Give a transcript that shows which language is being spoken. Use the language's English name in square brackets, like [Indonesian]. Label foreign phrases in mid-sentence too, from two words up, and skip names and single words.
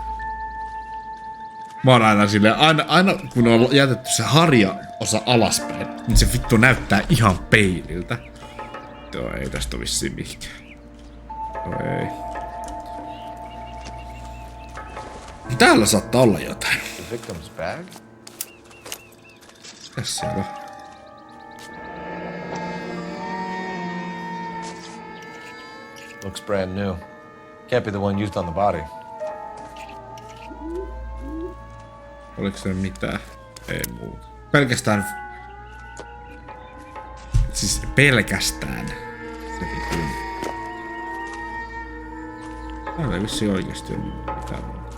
[Finnish] Mä oon aina silleen, aina kun on jätetty se harja-osa alaspäin, niin se vittu näyttää ihan peililtä. Joo, ei tästä ole vissiin mihinkään. Joo, ei. Täällä saattaa olla jotain. [English] The victim's bag? [Finnish] Mitäs siellä on? [English] Looks brand new. Can't be the one used on the body. [Finnish] Oliko se mitään? Ei muuta. Pelkästään... Siis pelkästään... Se vittu. Täällä ei vissiin oikeesti ole mitään muuta.